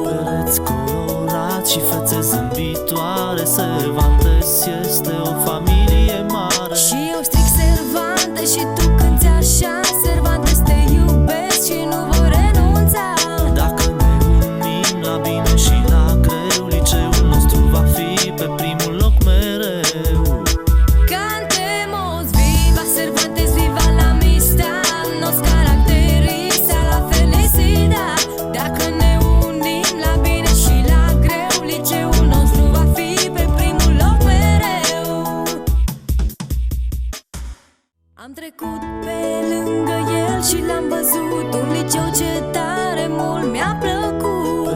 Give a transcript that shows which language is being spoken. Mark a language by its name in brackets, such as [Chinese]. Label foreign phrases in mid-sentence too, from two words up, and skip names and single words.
[Romanian] Pereți colorați și fețe zâmbitoare, Cervantes este o familie mare. Și eu stric Cervantes și tu cânti așa, Cervantes te iubesc și nu voi renunța. Dacă ne unim la bine și la greu, liceul nostru va fi pe primul loc mereu. [Spanish] Cantemos viva Cervantes, viva la amistad, nos caracteriza la felicidad. [Romanian] Dacă ne unim la bine și la greu, liceul nostru va fi pe primul loc mereu. Am trecut pe lângă el și l-am văzut, un liceu ce tare mult mi-a plăcut.